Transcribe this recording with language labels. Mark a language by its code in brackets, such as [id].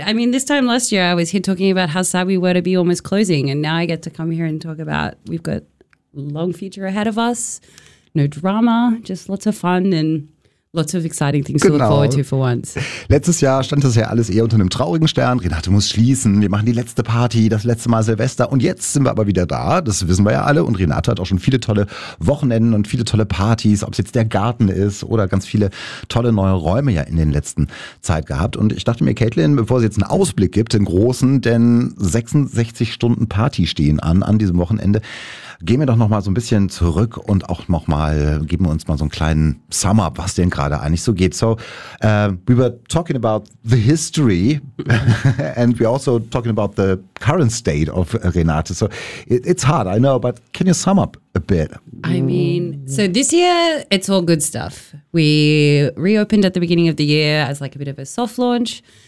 [en] I mean, this time last year I was here talking about how sad we were to be almost closing, and now I get to come here and talk about we've got long future ahead of us, no drama, just lots of fun and lots of exciting things [de] genau. [en] To look forward to for once. [de] Letztes Jahr stand das ja alles eher unter einem traurigen Stern. Renate muss schließen, wir machen die letzte Party, das letzte Mal Silvester. Und jetzt sind wir aber wieder da, das wissen wir ja alle. Und Renate hat auch schon viele tolle Wochenenden und viele tolle Partys, ob es jetzt der Garten ist oder ganz viele tolle neue Räume ja in den letzten Zeit gehabt. Und ich dachte mir, Caitlin, bevor sie jetzt einen Ausblick gibt, den großen, denn 66 Stunden Party stehen an diesem Wochenende, gehen wir doch nochmal so ein bisschen zurück und auch nochmal, geben wir uns mal so einen kleinen Sum-up, was denn gerade eigentlich so geht. [en] So, we were talking about the history and we're also talking about the current state of Renate. So, it's hard, I know, but can you sum up a bit? I mean, so this year, it's all good stuff. We reopened at the beginning of the year as like a bit of a soft launch.